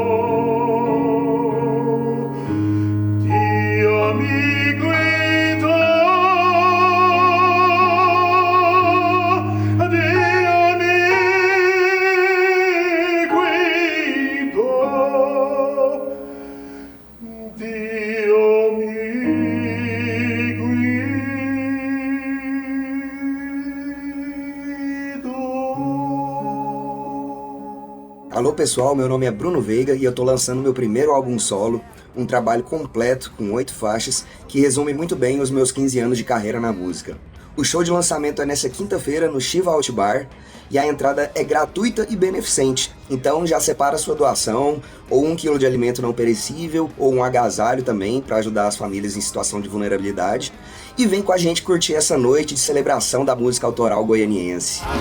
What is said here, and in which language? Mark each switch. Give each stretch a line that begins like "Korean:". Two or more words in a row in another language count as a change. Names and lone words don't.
Italian: Dio mi guidò, Dio mi guidò, Dio mi guidò.
Portuguese: Alô pessoal, meu nome é Bruno Veiga e eu tô lançando meu primeiro álbum solo, um trabalho completo com 8 faixas que resume muito bem os meus 15 anos de carreira na música. O show de lançamento é nessa quinta-feira no Shiva Out Bar e a entrada é gratuita e beneficente, então já separa sua doação, ou 1 quilo de alimento não perecível, ou um agasalho também para ajudar as famílias em situação de vulnerabilidade, e vem com a gente curtir essa noite de celebração da música autoral goianiense.